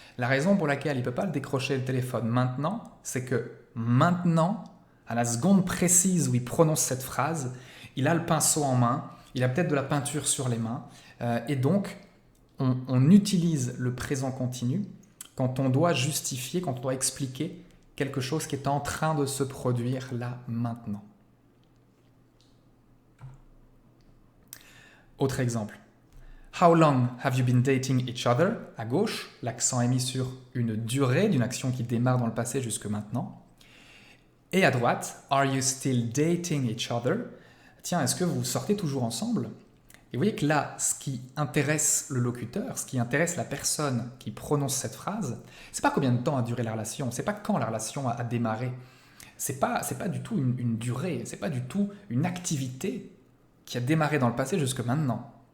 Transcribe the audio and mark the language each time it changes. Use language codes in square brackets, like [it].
[fr] La raison pour laquelle il ne peut pas le décrocher le téléphone maintenant, c'est que maintenant, à la seconde précise où il prononce cette phrase, il a le pinceau en main, il a peut-être de la peinture sur les mains, et donc on utilise le présent continu quand on doit justifier, quand on doit expliquer quelque chose qui est en train de se produire là, maintenant. Autre exemple. [en] How long have you been dating each other? [fr] À gauche, l'accent est mis sur une durée d'une action qui démarre dans le passé jusque maintenant. Et à droite, [en] are you still dating each other? [fr] Tiens, est-ce que vous sortez toujours ensemble? Et vous voyez que là, ce qui intéresse le locuteur, ce qui intéresse la personne qui prononce cette phrase, c'est pas combien de temps a duré la relation, c'est pas quand la relation a démarré, c'est pas du tout une durée, c'est pas du tout une activité qui a démarré dans le passé jusque maintenant.